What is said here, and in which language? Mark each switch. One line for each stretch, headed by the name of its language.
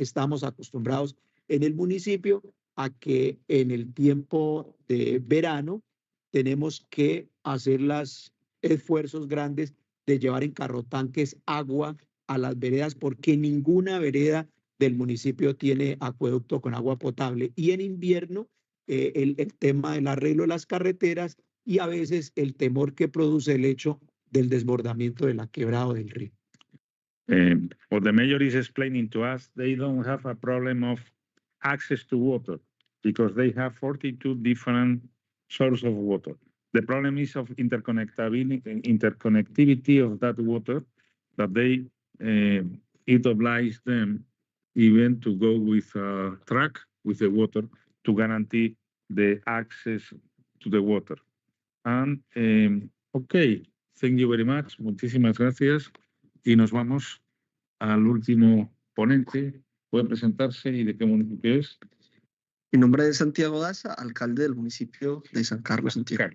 Spanish: Estamos acostumbrados en el municipio a que en el tiempo de verano tenemos que hacer los esfuerzos grandes de llevar en carrotanques agua a las veredas, porque ninguna vereda del municipio tiene acueducto con agua potable. Y en invierno, el tema del arreglo de las carreteras y a veces el temor que produce el hecho del desbordamiento de la quebrada o del río.
English: What the mayor is explaining to us, they don't have a problem of access to water because they have 42 different sources of water. The problem is of interconnectivity of that water, that they it obliges them even to go with a truck with the water to guarantee the access to the water. And okay, thank you very much.
Spanish: Muchísimas gracias. Y nos vamos al último ponente. Puede presentarse y de qué municipio es. Mi nombre es Santiago Daza, alcalde del municipio de San Carlos, Santiago.